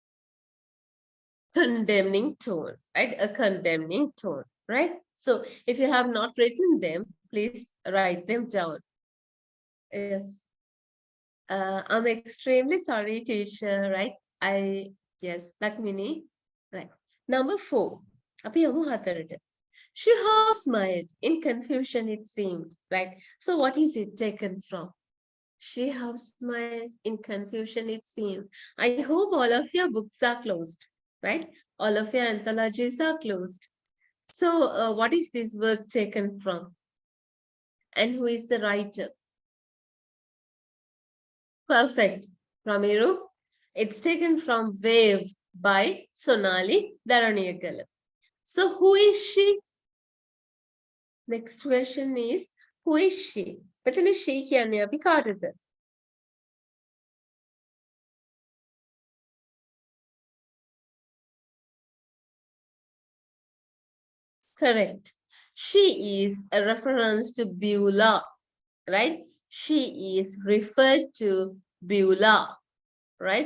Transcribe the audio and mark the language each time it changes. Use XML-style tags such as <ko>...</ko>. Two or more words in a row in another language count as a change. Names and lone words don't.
<en>Condemning tone, right? A condemning tone, right? So if you have not written them, please write them down. Yes. I'm extremely sorry, teacher, right? Yes, Lakmini, right. Number 4.</en> <si>අපි යමු 4ට.</si> <en>She half smiled. In confusion, it seemed. Right? So what is it taken from? She half smiled. In confusion, it seemed. I hope all of your books are closed. Right? All of your anthologies are closed. So what is this work taken from? And who is the writer? Perfect. Ramiru. It's taken from Wave by Sonali Dharaniyakala. So who is she? Next question is, who is she?</en> <si>මෙතන she කියන්නේ අපි කාටද?</si> <en>Correct. She is a reference to Beulah, right? She is referred to Beulah, right?</en>